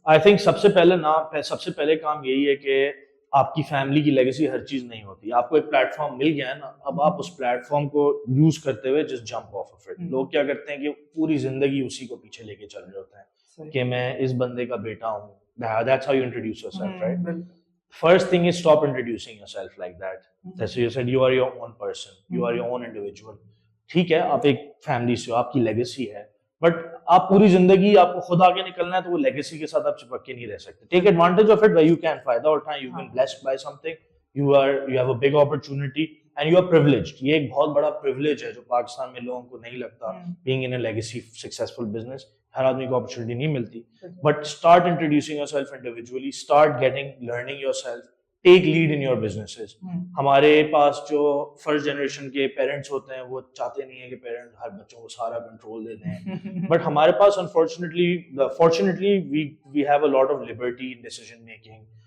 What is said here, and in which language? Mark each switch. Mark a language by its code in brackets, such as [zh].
[ur] I think سب سے پہلے کام یہی ہے کہ آپ کی فیملی کی لیگیسی ہر چیز نہیں ہوتی. آپ کو ایک پلیٹ فارم مل گیا ہے نا, اب آپ اس پلیٹ فارم کو یوز کرتے ہوئے [en] Just jump off of it. [ur] لوگ کیا کرتے ہیں کہ پوری زندگی اسی کو پیچھے لے کے چل رہے ہوتے ہیں کہ میں اس بندے کا بیٹا ہوں. [en] That's how you introduce yourself, right? First thing is stop introducing yourself like that. That's what you said, you are your own person, you are your own individual. [ur] ٹھیک ہے, آپ ایک فیملی سے ہو, آپ کی لیگیسی ہے, بٹ آپ پوری زندگی آپ کو خود آگے نکلنا ہے تو وہ لیگیسی کے ساتھ آپ چپک کے نہیں رہ سکتے. [en] take advantage of it where you can, [ur] فائدہ اٹھائیں. [en] You've been blessed by something, you have a big opportunity and you are privileged. [ur] یہ ایک بہت بڑا privilege ہے جو پاکستان میں لوگوں کو نہیں لگتا, [en] being in a legacy successful business. [ur] ہر آدمی کو اپرچونیٹی نہیں ملتی. [en] But start introducing yourself individually, start learning yourself, take lead in your businesses. [ur] ہمارے پاس جو فرسٹ جنریشن کے پیرنٹس ہوتے ہیں وہ چاہتے نہیں ہیں کہ پیرنٹ ہر بچوں کو سارا کنٹرول دے دیں, بٹ ہمارے پاس fortunately [en] We have a lot of liberty in decision making.